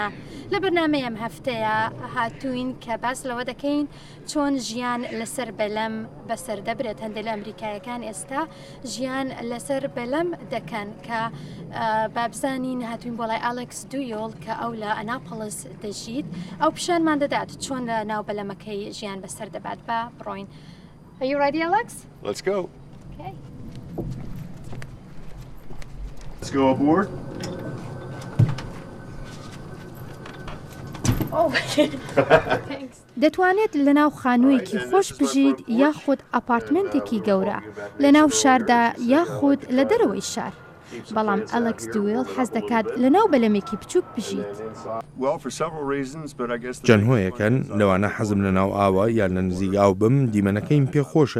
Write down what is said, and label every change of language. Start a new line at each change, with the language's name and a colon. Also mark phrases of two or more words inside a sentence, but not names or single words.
Central Kurdish: لە بەرنامەی ئەم هەفتەیە هاتووین کە باس لەوە دەکەین چۆن ژیان لەسەر بەلەم بەسەر دەبرێت. هەندێک لە ئەمریکایەکان ئێستا ژیان لەسەر بەلەم دەکەن کە بابزانین هاتوین بۆ لای ئالێکس دویۆل کە ئەو لە ئەناپۆلیس دەژیت. ئەو پیشانمان دەدات چۆن لە ناو بەلەمەکەی ژیان بەسەر دەبات. بە بڕۆین.
English: Are you ready, Alex? Let's go. Okay. Let's go aboard. Oh, thanks.
Central Kurdish: دەتوانێت لە ناو خانوویەکی خۆش بژیت یاخود ئەپارتمنتێکی گەورە لە ناو شاردا یاخود لە دەرەوەی شار. بەڵام ئەلێکس دویل حەز دەکات لە ناو بەلەمێکی بچووک بژیت. چەند هۆیەکەن لەوانە حەزم لە ناو ئاوە یان لە نزیک ئاو بم دیمەنەکەیم پێخۆشە.